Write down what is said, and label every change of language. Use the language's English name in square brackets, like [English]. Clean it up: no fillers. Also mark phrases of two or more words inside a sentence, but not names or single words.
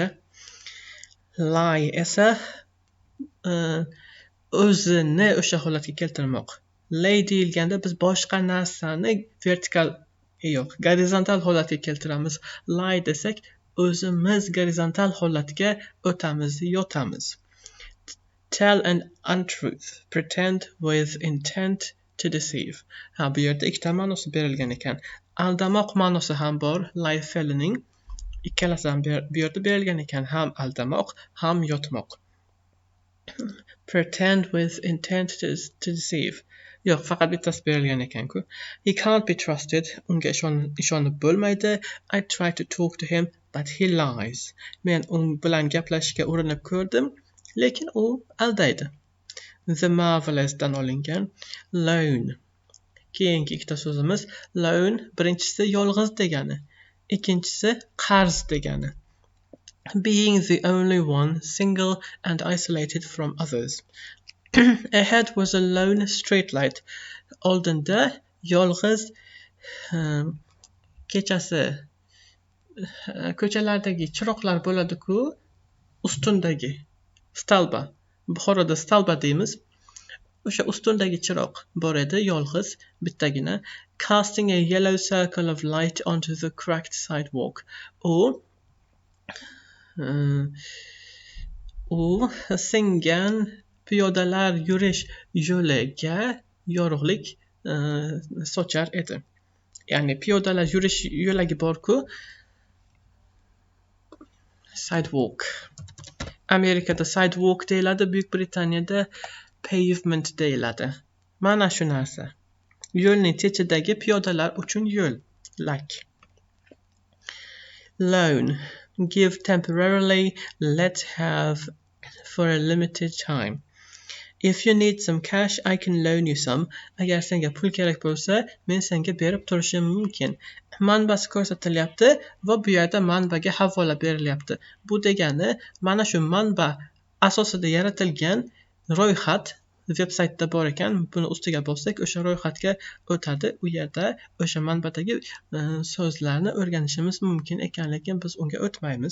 [Uzbek] Lie esa o'zini o'sha holatga keltirmoq. Lay deyilganda biz boshqa narsani gorizontal holatga keltiramiz. Lie desak o'zimiz gorizontal holatga o'tamiz, yotamiz. [English] Tell an untruth, pretend with intent to deceive. [Uzbek] Bu yerda ikkita ma'nosi berilgan ekan. Aldamoq ma'nosi ham bor, lie fe'lining. Ikkalasi ham bu yerda berilgan ekan, ham aldamoq, ham yotmoq. [English] Pretend with intent to deceive. [Uzbek] Yo'q, faqat bittasi berilgan ekan-ku. [English] He can't be trusted. [Uzbek] Unga ishonib bo'lmaydi. [English] I try to talk to him, but he lies. [Uzbek] Men u bilan gaplashishga urinib ko'rdim, lekin u aldaydi. The marvelous dan olingan. Lone. Keyingi ikkita so'zimiz lone. Birinchisi yolg'iz degani, ikkinchisi qarz degani. [English] Being the only one, single and isolated from others. Ahead was a lone street light. [Uzbek] Oldinda yolg'iz kechasi ko'chalardagi chiroqlar bo'ladi-ku, ustundagi stalba. Buxoroda stalba deymiz. O'sha ustundagi chiroq bor edi, yolg'iz, bittagina. [English] Casting a yellow circle of light onto the cracked sidewalk. [Uzbek] U singan piyodalar yurish yo'liga yorug'lik sochar edi. Ya'ni piyodalar yurish yo'lagi bor-ku, sidewalk. Amerikada sidewalk deyiladi, Buyuk Britaniyada pavement deyiladi. Mana shu narsa. Yo'lning chetidagi piyodalar uchun yo'l, like. [English] Loan. Give temporarily, let have for a limited time. If you need some cash, I can loan you some. [Uzbek] Agar senga pul kerak bo'lsa, men senga berib turishim mumkin. Manbasi ko'rsatilyapti va bu yerda manbaga havola berilyapti. Bu degani mana shu manba asosida yaratilgan ro'yxat veb-saytda bor ekan. Buni ustiga bossak, o'sha ro'yxatga o'tadi. U yerda o'sha manbadagi so'zlarni o'rganishimiz mumkin ekan, lekin biz unga o'tmaymiz.